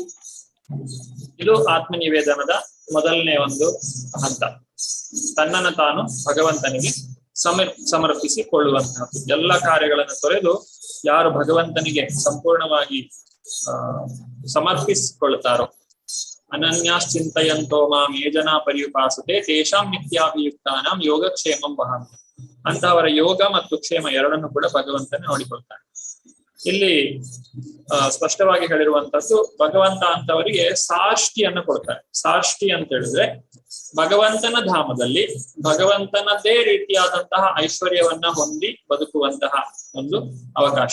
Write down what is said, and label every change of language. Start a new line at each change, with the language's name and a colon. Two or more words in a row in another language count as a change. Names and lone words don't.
Kannada: ಇದು ಆತ್ಮನಿವೇದನದ ಮೊದಲನೇ ಒಂದು ಹಂತ. ತನ್ನನ್ನು ತಾನು ಭಗವಂತನಿಗೆ ಸಮರ್ಪಿಸಿಕೊಳ್ಳುವಂತಹದ್ದು. ಎಲ್ಲ ಕಾರ್ಯಗಳನ್ನು ತೊರೆದು ಯಾರು ಭಗವಂತನಿಗೆ ಸಂಪೂರ್ಣವಾಗಿ ಸಮರ್ಪಿಸಿಕೊಳ್ತಾರೋ,
Sanskrit: ಅನನ್ಯಾಶ್ಚಿಂತಯಂತೋ ಮಾಂ ಯೇ ಜನಾ ಪರ್ಯುಪಾಸತೆ ತೇಷಾಂ ನಿತ್ಯಾಭಿಯುಕ್ತಾನಾಂ ಯೋಗಕ್ಷೇಮಂ ವಹಾಮಿ.
Kannada: ಅಂತಹವರ ಯೋಗ ಮತ್ತು ಕ್ಷೇಮ ಎರಡನ್ನು ಕೂಡ ಭಗವಂತನೇ ನೋಡಿಕೊಳ್ತಾನೆ. ಇಲ್ಲಿ ಸ್ಪಷ್ಟವಾಗಿ ಹೇಳಿರುವಂತದ್ದು, ಭಗವಂತ ಅಂತವರಿಗೆ ಸಾಷ್ಟಿಯನ್ನು ಕೊಡ್ತಾರೆ. ಸಾಷ್ಟಿ ಅಂತ ಹೇಳಿದ್ರೆ ಭಗವಂತನ ಧಾಮದಲ್ಲಿ ಭಗವಂತನದೇ ರೀತಿಯಾದಂತಹ ಐಶ್ವರ್ಯವನ್ನ ಹೊಂದಿ ಬದುಕುವಂತಹ ಒಂದು ಅವಕಾಶ.